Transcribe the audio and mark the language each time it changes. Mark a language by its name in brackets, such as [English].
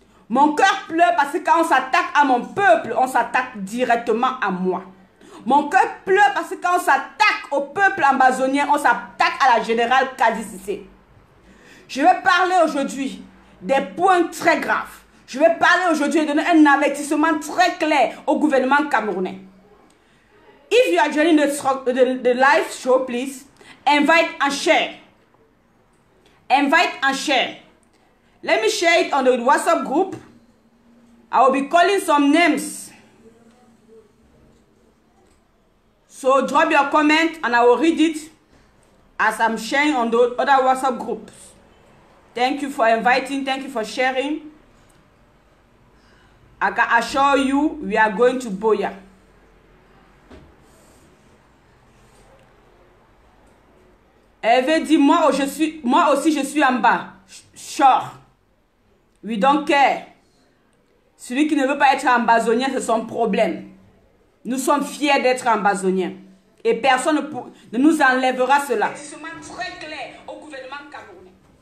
[French] Mon cœur pleure parce que quand on s'attaque à mon peuple, on s'attaque directement à moi. Mon cœur pleure parce que quand on s'attaque au peuple ambazonien, on s'attaque à la générale Kadi Cissé. Je vais parler aujourd'hui des points très graves. Je vais parler aujourd'hui et donner un avertissement très clair au gouvernement camerounais. [English] If you are joining the live show, please invite and share. Invite and share. Let me share it on the WhatsApp group. I will be calling some names. So drop your comment and I will read it as I'm sharing on the other WhatsApp groups. Thank you for inviting. Thank you for sharing. I can assure you we are going to Boya. [French] Hervé dit, moi aussi je suis en bas. [English] Sure. We don't care. [French] Celui qui ne veut pas être ambazonien, c'est son problème. Nous sommes fiers d'être ambazoniens. Et personne ne nous enlèvera cela. C'est très clair au gouvernement camerounais.